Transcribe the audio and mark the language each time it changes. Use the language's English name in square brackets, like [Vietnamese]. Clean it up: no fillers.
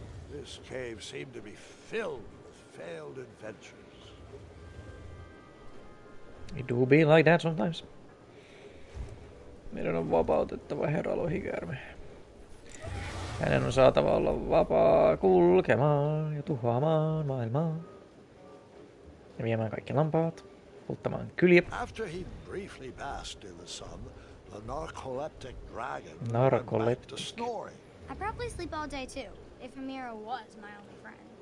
[English] This cave seemed to be filled with failed adventures. It do be like that sometimes. [Finnish] Meidän on vapautettava herra lohikäärme. Hänen on saatava olla vapaa kulkemaan ja tuhoamaan maailmaa. Ja viemään kaikki lampaat, polttamaan kyliä. [English] After he briefly basked in the sun, the narcoleptic dragon went back to Narcoleptic. snoring. I probably sleep all day too, if Amira was my only friend.